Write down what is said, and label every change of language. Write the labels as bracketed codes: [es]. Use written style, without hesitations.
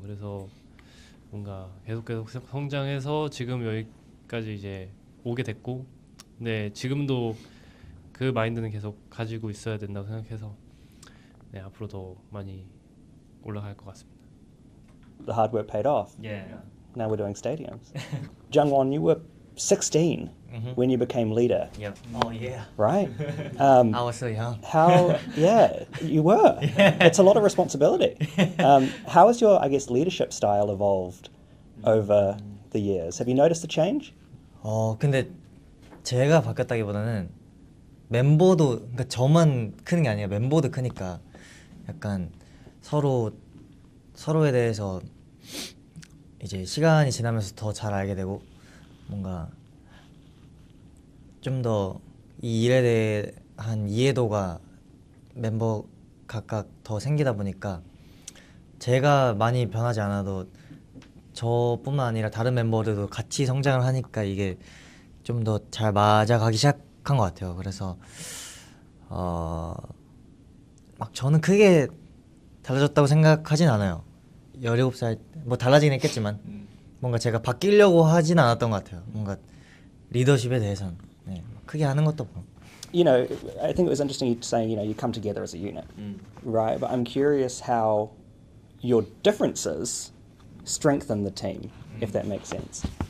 [ko] 그래서 뭔가 계속 성장해서 지금 여기까지 이제 오게 됐고, 네, 지금도 그 마인드는 계속 가지고 있어야 된다고 생각해서 네, 앞으로 더 많이 올라갈 것 같습니다. [en] The hard work paid off. Yeah. Now we're doing stadiums. Jungwon, you were 16 when you became leader, Yep. Oh yeah. right? I was so young. How? Yeah, you were. It's a lot of responsibility. How has your, I guess, leadership style evolved over the years? Have you noticed the change? [ko] 근데 제가 바뀌었다기보다는 멤버도, 그러니까 저만 크는 게 아니라 멤버도 크니까 약간 서로에 대해서 이제 시간이 지나면서 더 잘 알게 되고 뭔가 좀 더 이 일에 대한 이해도가 멤버 각각 더 생기다 보니까 제가 많이 변하지 않아도 저뿐만 아니라 다른 멤버들도 같이 성장을 하니까 이게 좀 더 잘 맞아가기 시작한 것 같아요. 그래서 막 저는 크게 달라졌다고 생각하진 않아요. 17살 뭐 달라지긴 했겠지만 뭔가 제가 바뀌려고 하진 않았던 것 같아요. 뭔가 리더십에 대해서는 네, 크게 하는 것도 없고. [en] You know, I think it was interesting you saying, you know, you come together as a unit, right? But I'm curious how your differences strengthen the team, if that makes sense.